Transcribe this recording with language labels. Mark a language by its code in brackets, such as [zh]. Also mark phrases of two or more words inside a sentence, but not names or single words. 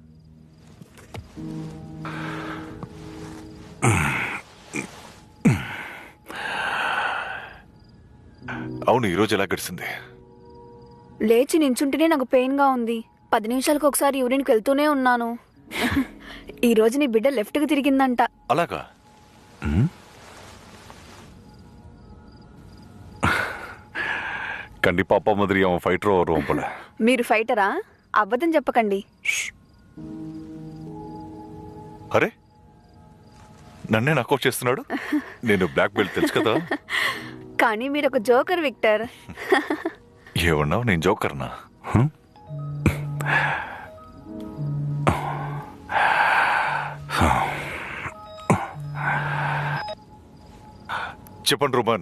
[te] అవును, ఈరోజు ఎలా గడిచింది? లేచి నించుంటేనే నాకు పెయిన్గా ఉంది. 10 నిమిషాలకు ఒకసారి యూరిన్కి వెళ్తూనే ఉన్నాను. ఈ రోజు నీ బిడ్డ లెఫ్ట్కి తిరిగిందంట. అలాగా? [ta] கண்டிப்பா அப்பா மாதிரி அவன் ஃபைட்டரோ வருவான் போல. [te] మీరు ఫైటరా? అబద్ధం చెప్పకండి. అరే నన్నే నకౌట్ చేస్తున్నాడు. నేను [en] black belt [te] తెలుసు కదా. కానీ మీరు ఒక జోకర్ విక్టర్. ఏమన్నావు? నేను జోకర్నా? చెప్పండి రూబన్.